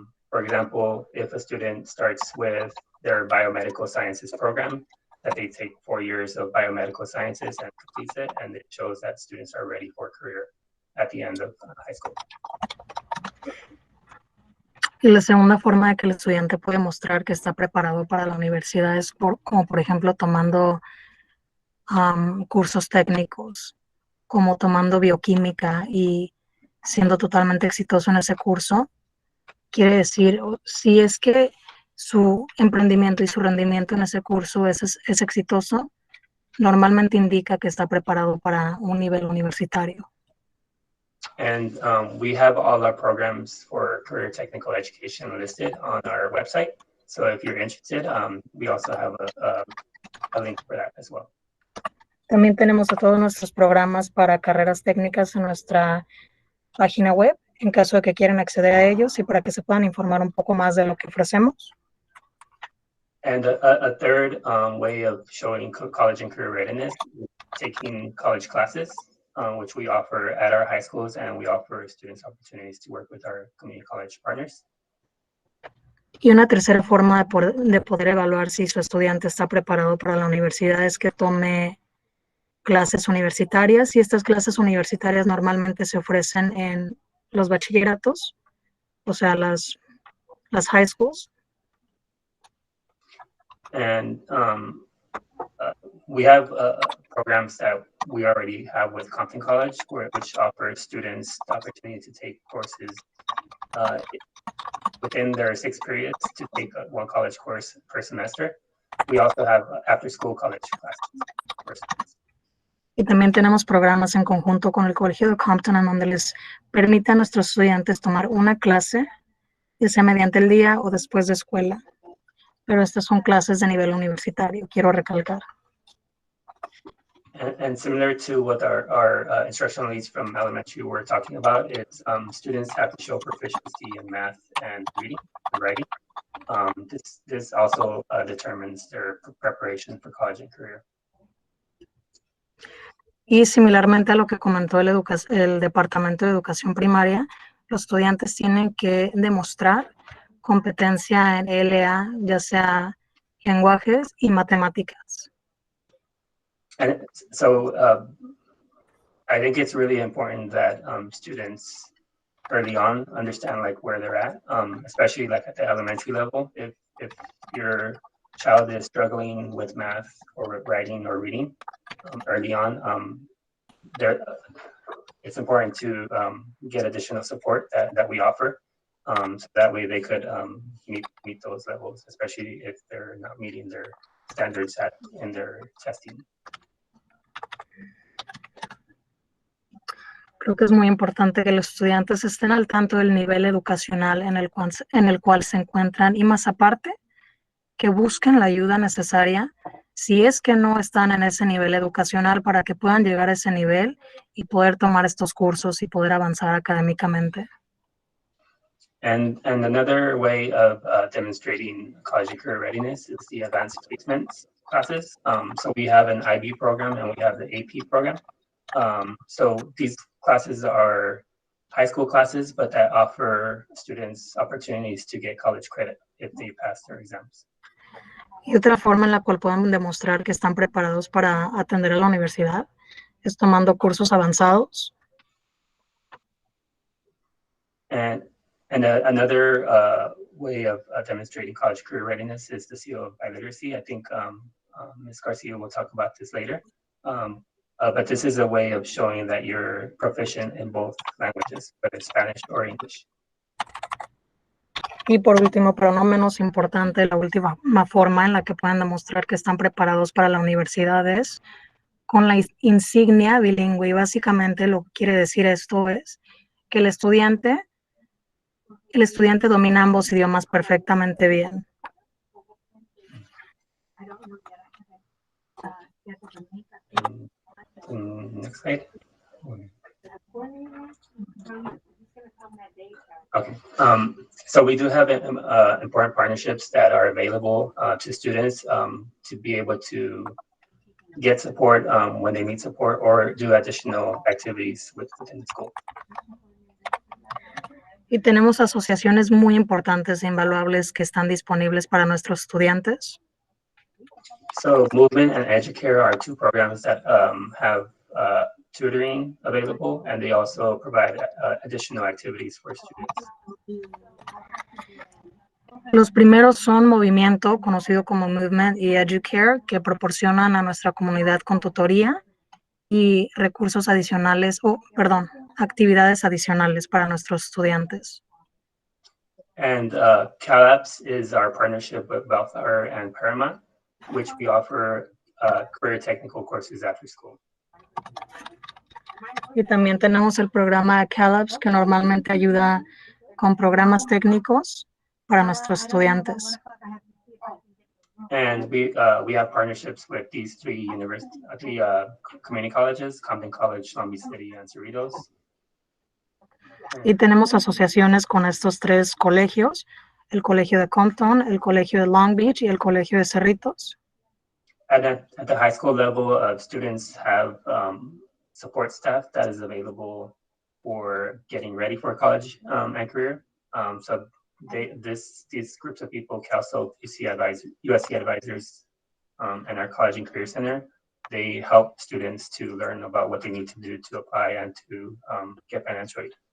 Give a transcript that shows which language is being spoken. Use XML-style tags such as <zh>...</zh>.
<en>For example, if a student starts with their biomedical sciences program, that they take 4 years of biomedical sciences and completes it, and it shows that students are ready for a career at the end of high school.</en> <es>Y la segunda forma de que el estudiante puede mostrar que está preparado para la universidad es como por ejemplo tomando cursos técnicos, como tomando bioquímica y siendo totalmente exitoso en ese curso. Quiere decir, si es que su emprendimiento y su rendimiento en ese curso es exitoso, normalmente indica que está preparado para un nivel universitario.</es> <en>And we have all our programs for career technical education listed on our website. So if you're interested, we also have a link for that as well.</en> <es>También tenemos a todos nuestros programas para carreras técnicas en nuestra página web, en caso de que quieran acceder a ellos y para que se puedan informar un poco más de lo que ofrecemos.</es> <en>And a third way of showing college and career readiness is taking college classes, which we offer at our high schools, and we offer students opportunities to work with our community college partners.</en> <es>Y una tercera forma de poder evaluar si su estudiante está preparado para la universidad es que tome clases universitarias, y estas clases universitarias normalmente se ofrecen en los bachilleratos, o sea, las high schools.</es> <en>And we have programs that we already have with Compton College, which offers students the opportunity to take courses within their 6 periods to take one college course per semester. We also have after-school college classes for students.</en> <es>Y también tenemos programas en conjunto con el Colegio de Compton, en donde les permite a nuestros estudiantes tomar una clase, ya sea mediante el día o después de escuela. Pero estas son clases de nivel universitario, quiero recalcar.</es> <en>And similar to what our instructional leads from elementary were talking about, is students have to show proficiency in math and reading and writing. This also determines their preparation for college and career.</en> <es>Y similarmente a lo que comentó el Departamento de Educación Primaria, los estudiantes tienen que demostrar competencia en LA, ya sea lenguajes y matemáticas.</es> <en>And so I think it's really important that students early on understand like where they're at, especially like at the elementary level. If your child is struggling with math or writing or reading early on, it's important to get additional support that we offer. So that way they could meet those levels, especially if they're not meeting their standards in their testing.</en> <es>Creo que es muy importante que los estudiantes estén al tanto del nivel educacional en el cual se encuentran, y más aparte, que busquen la ayuda necesaria si es que no están en ese nivel educacional, para que puedan llegar a ese nivel y poder tomar estos cursos y poder avanzar académicamente.</es> <en>And another way of demonstrating college and career readiness is the advanced placements classes. So we have an IB program and we have the AP program. So these classes are high school classes, but that offer students opportunities to get college credit if they pass their exams.</en> <es>Y otra forma en la cual pueden demostrar que están preparados para atender a la universidad es tomando cursos avanzados.</es> <en>And another way of demonstrating college career readiness is the seal of biliteracy. I think Ms. Garcia will talk about this later. But this is a way of showing that you're proficient in both languages, whether Spanish or English.</en> <es>Y por último, pero no menos importante, la última forma en la que pueden demostrar que están preparados para la universidad es con la insignia bilingüe. Y básicamente lo que quiere decir esto es que el estudiante domina ambos idiomas perfectamente bien.</es> <en>Next slide. Okay. So we do have important partnerships that are available to students to be able to get support when they need support or do additional activities within the school.</en> <es>Y tenemos asociaciones muy importantes e invaluables que están disponibles para nuestros estudiantes.</es> <en>So Movement and Educare are two programs that have tutoring available, and they also provide additional activities for students.</en> <es>Los primeros son Movimiento, conocido como Movement, y Educare, que proporcionan a nuestra comunidad con tutoría y recursos adicionales, actividades adicionales para nuestros estudiantes.</es> <en>And CalApps is our partnership with Bellflower and Paramount, which we offer career technical courses after school.</en> <es>Y también tenemos el programa CalApps, que normalmente ayuda con programas técnicos para nuestros estudiantes.</es> <en>And we have partnerships with these three community colleges: Compton College, Long Beach City, and Cerritos.</en> <es>Y tenemos asociaciones con estos tres colegios: el colegio de Compton, el colegio de Long Beach y el colegio de Cerritos.</es> <en>At the high school level, students have support staff that is available for getting ready for college and career. So these groups of people, CalSO, USC advisors, and our College and Career Center, they help students to learn about what they need to do to apply and to get financial aid.</en>